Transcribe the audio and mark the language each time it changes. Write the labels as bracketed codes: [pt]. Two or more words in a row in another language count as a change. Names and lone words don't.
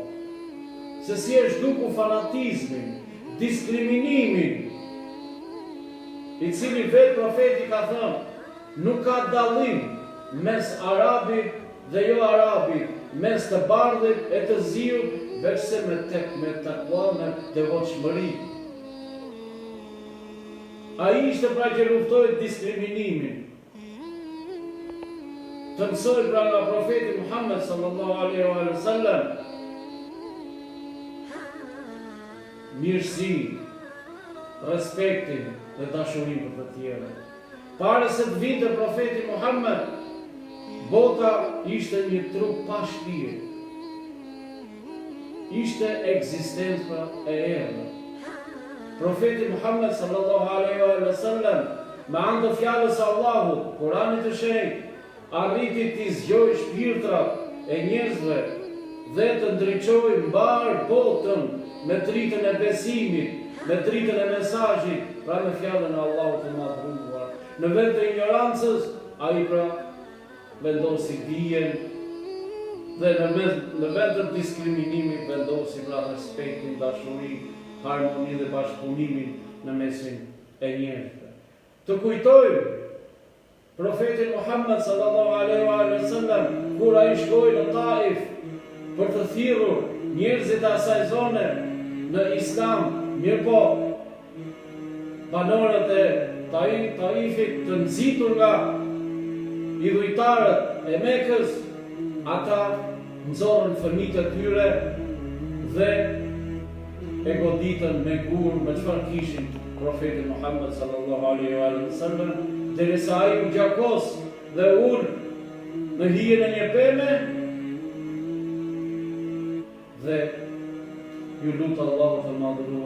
[sq] Se si është duku fanatizmin, diskriminimin, i cili vetë profeti ka thënë, nuk ka dallim mes arabit dhe jo arabit, mes të bardhit e të ziut, veçse me takua, me devotshmëri. Ai ishte pra që luftoi diskriminimin. Të mësoj pra nga profeti Muhammed [ar] صلى الله عليه وسلم [sq] mirësi, respektin dhe dashurin për të tjerë. Para se të vinte profeti Muhammed, bota ishte një trup pa shpirë. Ishte ekzistenca e errët. Profeti Muhammed [ar] صلى الله عليه وسلم, [sq] me anë të fjalës së Allahut, Kuranit të Shenjtë, arriti të zgjojë shpirtrat e njerëzve dhe të ndriçojë mbar botën me dritën e besimit, me dritën e mesazhit, pra me fjalën e Allahut të Madhëruar. Në vend të ignorancës, ai pra vendosi dijen dhe në vend të diskriminimit vendosi pra respektin, dashurinë, harmoninë dhe bashkëpunimin në mesin e njerëzve. Të kujtojmë profetin Muhammed [ar] صلى الله عليه وسلم [sq] kur ai shkoi në Taif për të thirrur njerëzit e asaj zone në Islam, mirëpo banorët e Taifit të nxitur nga idhujtarët e Mekës, ata nxorën fëmijët e tyre dhe e goditën me gur, me çfarë kishin profeti Muhammed [ar] صلى الله عليه وسلم, [sq] derisa ai u gjakos dhe ul në hijen e një peme dhe ju lutë Allahu të madhëruar.